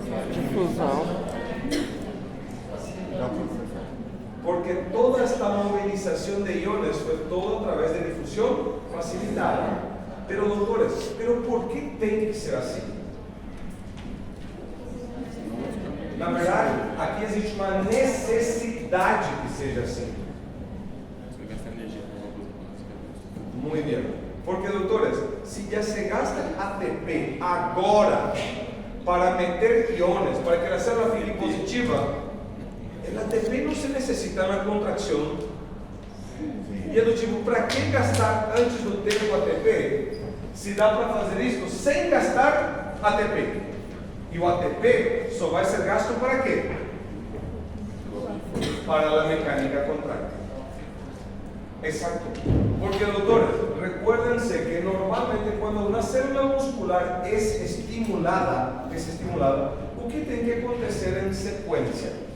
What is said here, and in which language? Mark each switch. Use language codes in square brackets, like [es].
[pt] Difusão. [es] Porque toda esta movilización de iones fue todo a través de difusión facilitada. Pero doctores, ¿por qué tiene que ser así? [pt] Na verdade, aqui existe uma necessidade que seja assim. [es] Muy bien. Porque, doctores, si ya se gasta el ATP ahora para meter iones, para que la célula [pt] fique [es] positiva, el ATP no se necesita na contracción. [pt] E é do tipo, para que gastar antes do tempo ATP, se dá para fazer isso sem gastar ATP? E o ATP só vai ser gasto para quê? Para a mecânica contráctil. [es] Exacto. Porque, doctores, recuérdense que normalmente cuando una célula muscular es estimulada, [pt] o que tem que acontecer [es] en secuencia?